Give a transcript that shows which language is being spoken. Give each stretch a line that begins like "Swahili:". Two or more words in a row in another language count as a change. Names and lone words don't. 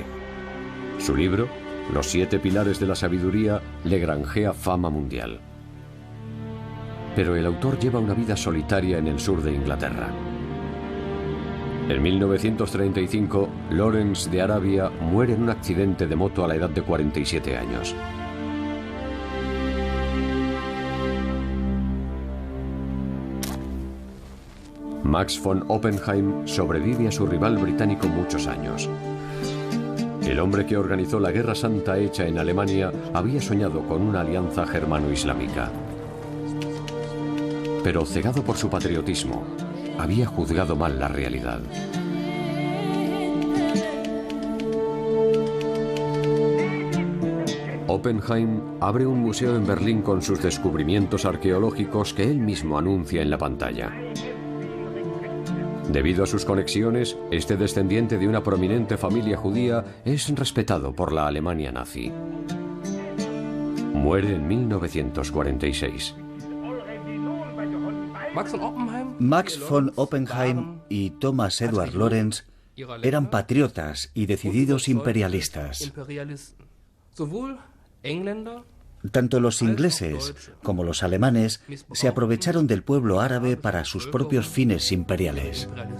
Spanish: Su libro, Los 7 pilares de la sabiduría, le granjea fama mundial. Pero el autor lleva una vida solitaria en el sur de Inglaterra. En 1935, Lawrence de Arabia muere en un accidente de moto a la edad de 47 años. Max von Oppenheim sobrevive a su rival británico muchos años. El hombre que organizó la Guerra Santa hecha en Alemania había soñado con una alianza germano-islámica. Pero cegado por su patriotismo, había juzgado mal la realidad. Oppenheim abre un museo en Berlín con sus descubrimientos arqueológicos que él mismo anuncia en la pantalla. Debido a sus conexiones, este descendiente de una prominente familia judía es respetado por la Alemania nazi. Muere en 1946. Max von Oppenheim y Thomas Edward Lawrence eran patriotas y decididos imperialistas. Tanto los ingleses como los alemanes se aprovecharon del pueblo árabe para sus propios fines imperiales.